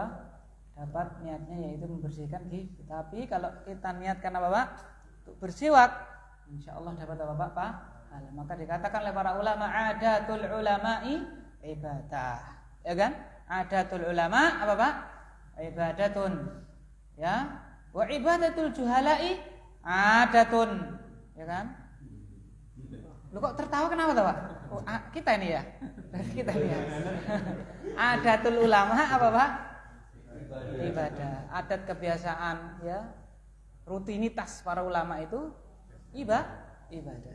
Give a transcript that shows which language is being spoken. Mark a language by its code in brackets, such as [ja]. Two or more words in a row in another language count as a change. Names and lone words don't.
[id] Dapat niatnya yaitu membersihkan gigi. Tapi kalau kita niatkan apa, Pak? Untuk bersiwak, [ar] إن شاء الله [id] dapat apa, Pak? Pahala. Maka dikatakan oleh para ulama, [ar] عادة العلماء عبادة, [id] ya kan? [ar] عادة العلماء [id] apa, Pak? Ibadatun, ya. [ar] وعبادة الجهلاء عادة, [id] ya kan? Lu kok tertawa kenapa tuh, Pak? Oh, kita ini ya. Kita ini ya. [ar] عادة العلماء [id] apa, Pak? Ibadah. Adat kebiasaan, ya. Rutinitas para ulama itu ibadah.